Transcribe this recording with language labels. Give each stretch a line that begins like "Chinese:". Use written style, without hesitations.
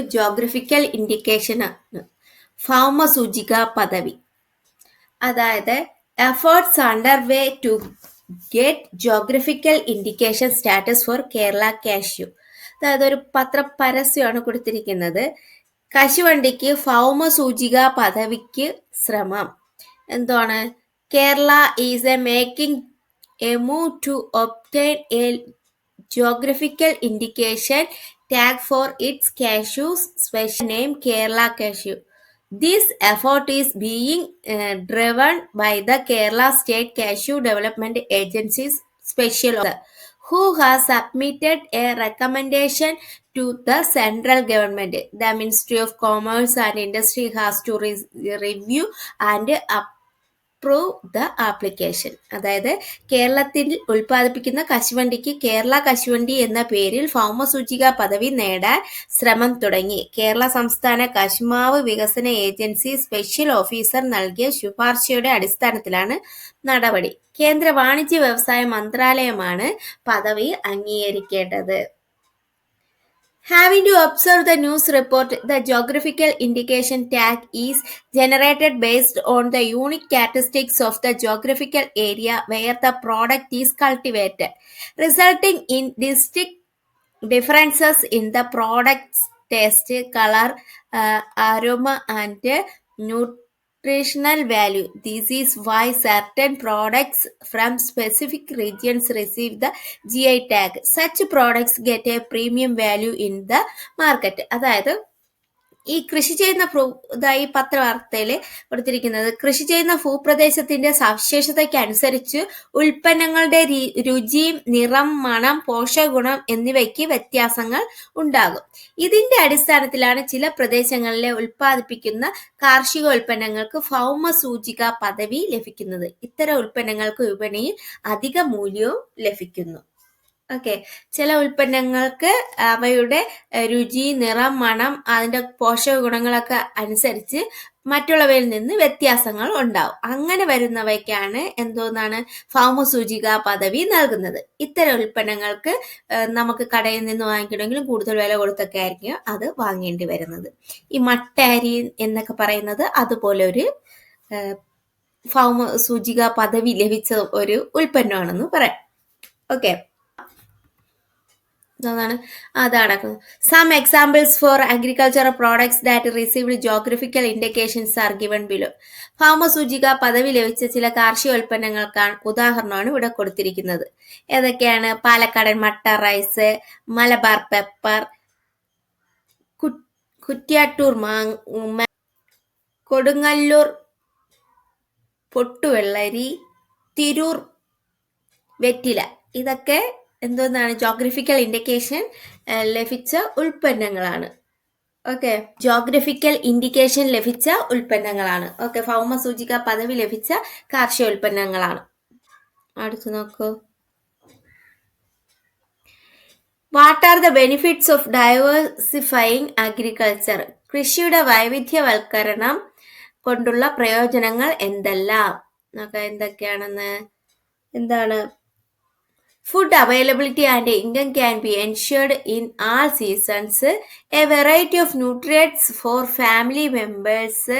English: geographical indication
Malayalam: ആണ്. ഭൗമസൂചിക പദവി, അതായത്
English: Efforts under way to get geographical indication status for Kerala cashew.
Malayalam: അതായത് ഒരു പത്രപരസ്യമാണ് കൊടുത്തിരിക്കുന്നത്. കശുവണ്ടിക്ക് ഭൗമസൂചിക പദവിക്ക് ശ്രമം. എന്താണ്?
English: Kerala is a making a move to obtain a geographical indication tag for its cashews, special name Kerala cashew. This effort is being driven by the Kerala State Cashew Development Agency's special officer, who has submitted a recommendation to the central government. The Ministry of Commerce and Industry has to review and approve the application.
Malayalam: അതായത് കേരളത്തിൽ ഉൽപ്പാദിപ്പിക്കുന്ന കശുവണ്ടിക്ക് കേരള കശുവണ്ടി എന്ന പേരിൽ ഭൗമസൂചിക പദവി നേടാൻ ശ്രമം തുടങ്ങി. കേരള സംസ്ഥാന കശുമാവ് വികസന ഏജൻസി സ്പെഷ്യൽ ഓഫീസർ നൽകിയ ശുപാർശയുടെ അടിസ്ഥാനത്തിലാണ് നടപടി. കേന്ദ്ര വാണിജ്യ വ്യവസായ മന്ത്രാലയമാണ് പദവി അംഗീകരിക്കേണ്ടത്.
English: Having to observe the news report, the geographical indication tag is generated based on the unique characteristics of the geographical area where the product is cultivated, resulting in distinct differences in the product's taste, color, aroma, and nutritional value. This is why certain products from specific regions receive the GI tag. Such products get a premium value in the market.
Malayalam: അതായത് ഈ കൃഷി ചെയ്യുന്ന ഈ പത്രവാർത്തയിൽ കൊടുത്തിരിക്കുന്നത്, കൃഷി ചെയ്യുന്ന ഭൂപ്രദേശത്തിന്റെ സവിശേഷതയ്ക്ക് അനുസരിച്ച് ഉൽപ്പന്നങ്ങളുടെ രുചിയും നിറം, മണം, പോഷകഗുണം എന്നിവയ്ക്ക് വ്യത്യാസങ്ങൾ ഉണ്ടാകും. ഇതിന്റെ അടിസ്ഥാനത്തിലാണ് ചില പ്രദേശങ്ങളിലെ ഉൽപ്പാദിപ്പിക്കുന്ന കാർഷിക ഉൽപ്പന്നങ്ങൾക്ക് ഭൗമസൂചിക പദവി ലഭിക്കുന്നത്. ഇത്തരം ഉൽപ്പന്നങ്ങൾക്ക് വിപണിയിൽ അധിക മൂല്യവും ലഭിക്കുന്നു. ഓക്കെ, ചില ഉൽപ്പന്നങ്ങൾക്ക് അവയുടെ രുചി, നിറം, മണം, അതിന്റെ പോഷക ഗുണങ്ങളൊക്കെ അനുസരിച്ച് മറ്റുള്ളവയിൽ നിന്ന് വ്യത്യാസങ്ങൾ ഉണ്ടാവും. അങ്ങനെ വരുന്നവയ്ക്കാണ് എന്തോന്നാണ് ഭൗമസൂചിക പദവി നൽകുന്നത്. ഇത്തരം ഉൽപ്പന്നങ്ങൾക്ക് നമുക്ക് കടയിൽ നിന്ന് വാങ്ങിക്കണമെങ്കിലും കൂടുതൽ വില കൊടുത്തൊക്കെ ആയിരിക്കും അത് വാങ്ങേണ്ടി വരുന്നത്. ഈ മട്ടരി എന്നൊക്കെ പറയുന്നത് അതുപോലെ ഒരു ഭൗമസൂചിക പദവി ലഭിച്ച ഒരു ഉൽപ്പന്നമാണെന്ന് പറയാം. ഓക്കെ, അതാണ്.
English: Some examples for agricultural products that received geographical indications are given below.
Malayalam: ഭൗമസൂചിക പദവി ലഭിച്ച ചില കാർഷിക ഉൽപ്പന്നങ്ങൾക്കാണ് ഉദാഹരണമാണ് ഇവിടെ കൊടുത്തിരിക്കുന്നത്. ഏതൊക്കെയാണ്? പാലക്കാടൻ മട്ട റൈസ്, മലബാർ പെപ്പർ, കുറ്റ്യാട്ടൂർ കൊടുങ്ങല്ലൂർ പൊട്ടുവെള്ളരി, തിരൂർ വെറ്റില. ഇതൊക്കെ എന്തോന്നാണ്? ജോഗ്രഫിക്കൽ ഇൻഡിക്കേഷൻ ലഭിച്ച ഉൽപ്പന്നങ്ങളാണ്. ഓക്കെ, ജോഗ്രഫിക്കൽ ഇൻഡിക്കേഷൻ ലഭിച്ച ഉൽപ്പന്നങ്ങളാണ്. ഓക്കെ, ഭൗമസൂചിക പദവി ലഭിച്ച കാർഷിക ഉൽപ്പന്നങ്ങളാണ്. അടുത്ത് നോക്കൂ.
English: What are the benefits of diversifying agriculture?
Malayalam: കൃഷിയുടെ വൈവിധ്യവൽക്കരണം കൊണ്ടുള്ള പ്രയോജനങ്ങൾ എന്തെല്ലാം? എന്തൊക്കെയാണെന്ന്? എന്താണ്?
English: Food availability and income can be ensured in all seasons. A variety of nutrients for family members,